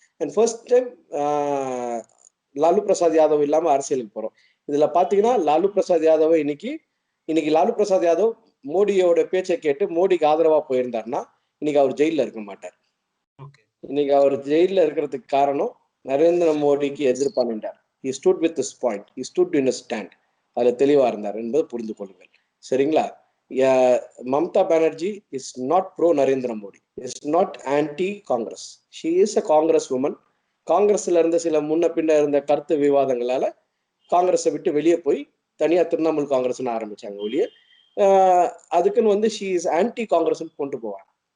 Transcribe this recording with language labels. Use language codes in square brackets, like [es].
[en] And first time [ta] Lalu Prasad Yadav இல்லாம அரசியலுக்கு போறோம். இதுல பாத்தீங்கன்னா லாலு பிரசாத் யாதவ் இன்னைக்கு லாலு பிரசாத் யாதவ் மோடியோட பேச்சை கேட்டு மோடிக்கு ஆதரவா போயிருந்தாருன்னா இன்னைக்கு அவர் ஜெயில இருக்க மாட்டார். இன்னைக்கு அவர் ஜெயில இருக்கிறதுக்கு காரணம் நரேந்திர மோடிக்கு எதிர்ப்பானின்றார். [en] he stood with his point, he stood in a stand. [ta] அதுல தெளிவா இருந்தார் என்பதை புரிந்து கொள்ளுங்கள். சரிங்களா? Mamata Banerjee [en] Is not pro Narendra Modi, is not anti Congress. She is a Congress woman. [ta] காங்கிரஸ்ல இருந்த சில முன்ன பின்ன இருந்த கருத்து விவாதங்களால காங்கிரஸை விட்டு வெளியே போய் தனியா திரிணாமுல் காங்கிரஸ்னு ஆரம்பிச்சாங்க ஒழிய அதுக்குன்னு வந்து [en] she is anti Congress [ta] கொண்டு போவாங்க.